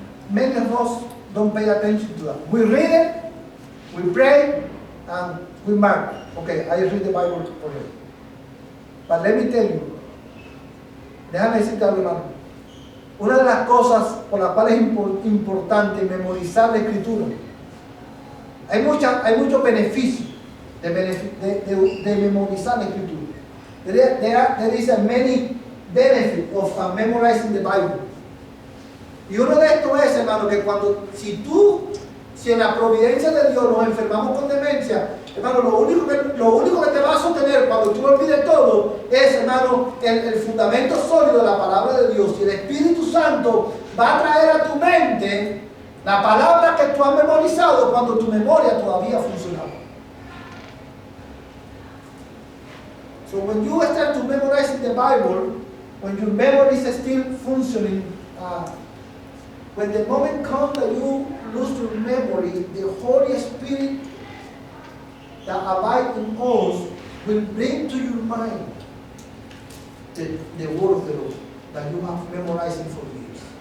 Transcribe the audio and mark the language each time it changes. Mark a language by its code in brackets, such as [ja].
[en] Many of us don't pay attention to that. We read it, we pray, and we mark. Okay, I read the Bible already. But let me tell you, [es] déjame decirte algo, hermano. Una de las cosas por las cuales es importante memorizar la Escritura, hay muchos beneficios de memorizar la Escritura. [en] There is a many benefit of memorizing the Bible. [es] Y uno de estos es, hermano, que si en la providencia de Dios nos enfermamos con demencia, hermano, lo único que te va a sostener cuando tú olvides todo es, hermano, el fundamento sólido de la palabra de Dios. Y el Espíritu Santo va a traer a tu mente la palabra que tú has memorizado cuando tu memoria todavía funcionaba. [en] So when you start to memorize the Bible, when your memory is still functioning, when the moment comes that you lose your memory, the Holy Spirit that abides in us will bring to your mind the word of the Lord that you have memorized for years.